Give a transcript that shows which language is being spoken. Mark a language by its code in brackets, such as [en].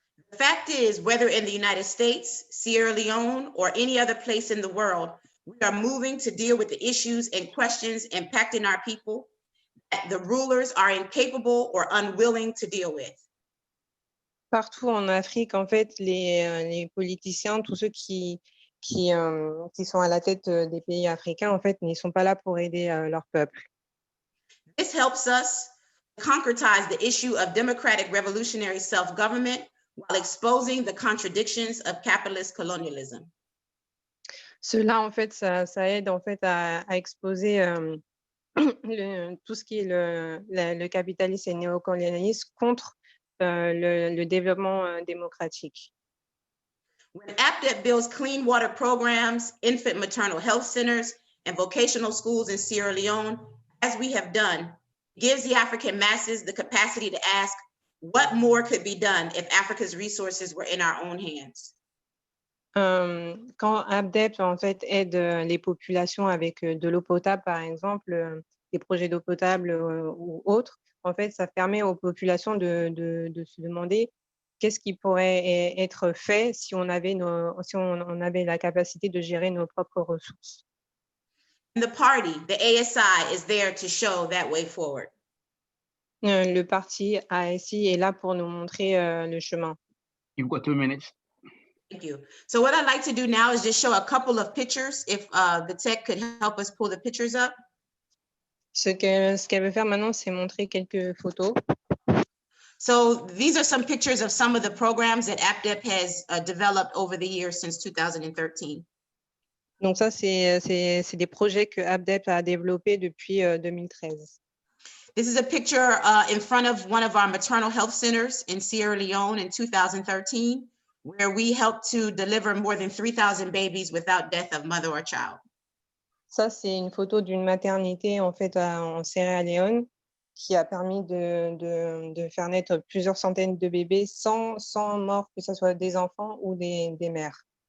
[en] The fact is, whether in the United States, Sierra Leone, or any other place in the world, we are moving to deal with the issues and questions impacting our people that the rulers are incapable or unwilling to deal with. [fr] Partout en Afrique, en fait, les politiciens, tous ceux qui sont à la tête des pays africains, en fait, ne sont pas là pour aider leur peuple. [en] This helps us concretize the issue of democratic revolutionary self-government while exposing the contradictions of capitalist colonialism. [fr] Cela, en fait, ça aide en fait à exposer tout ce qui est le capitalisme et le néocolonialisme contre le développement démocratique. [en] When APSP builds clean water programs, infant maternal health centers, and vocational schools in Sierra Leone, as we have done, it gives the African masses the capacity to ask what more could be done if Africa's resources were in our own hands. [fr] Quand APSP en fait aide les populations avec de l'eau potable, par exemple, des projets d'eau potable ou autres, en fait, ça permet aux populations de se demander qu'est-ce qui pourrait être fait si on avait la capacité de gérer nos propres ressources. [en] The party, the ASI, is there to show that way forward. [fr] Le parti ASI est là pour nous montrer le chemin. [en] You've got 2 minutes. Thank you. So what I'd like to do now is just show a couple of pictures, if the tech could help us pull the pictures up. [fr] Ce qu'elle veut faire maintenant, c'est montrer quelques photos. [en] So these are some pictures of some of the programs that APDEP has developed over the years since 2013. [fr] Donc ça, c'est des projets que APDEP a développés depuis 2013. [en] This is a picture in front of one of our maternal health centers in Sierra Leone in 2013, where we helped to deliver more than 3,000 babies without death of mother or child. [fr] Ça, c'est une photo d'une maternité en fait en Sierra Leone qui a permis de faire naître plusieurs centaines de bébés sans mort, que ce soit des enfants ou des mères.